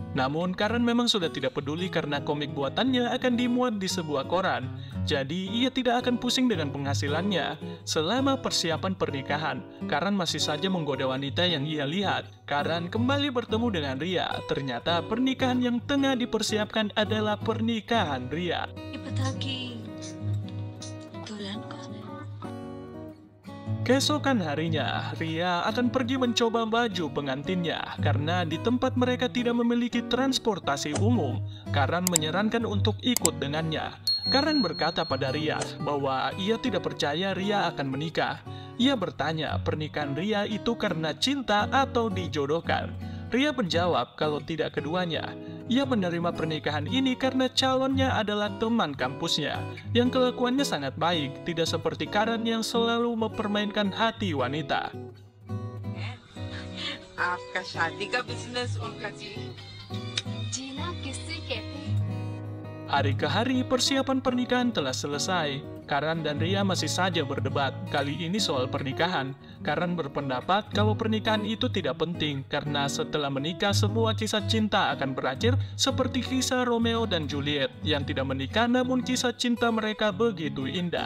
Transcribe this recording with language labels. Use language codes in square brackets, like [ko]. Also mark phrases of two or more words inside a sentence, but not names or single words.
[id] Namun Karan memang sudah tidak peduli karena komik buatannya akan dimuat di sebuah koran. Jadi ia tidak akan pusing dengan penghasilannya. Selama persiapan pernikahan, Karan masih saja menggoda wanita yang ia lihat. Karan kembali bertemu dengan Ria. Ternyata pernikahan yang tengah dipersiapkan adalah pernikahan Ria. [hi] ये था कि दुल्हन कौन है? [id] Keesokan harinya, Ria akan pergi mencoba baju pengantinnya karena di tempat mereka tidak memiliki transportasi umum. Karan menyarankan untuk ikut dengannya. Karan berkata pada Ria bahwa ia tidak percaya Ria akan menikah. Ia bertanya pernikahan Ria itu karena cinta atau dijodohkan. Ria menjawab kalau tidak keduanya. Ia menerima pernikahan ini karena calonnya adalah teman kampusnya, yang kelakuannya sangat baik, tidak seperti Karan yang selalu mempermainkan hati wanita. [hi] आपका शादी का बिजनेस उनका जी जीना किससे कहते हैं? [id] Hari ke hari, persiapan pernikahan telah selesai. Karan dan Ria masih saja berdebat, kali ini soal pernikahan. Karan berpendapat kalau pernikahan itu tidak penting, karena setelah menikah semua kisah cinta akan berakhir seperti kisah Romeo dan Juliet, yang tidak menikah namun kisah cinta mereka begitu indah.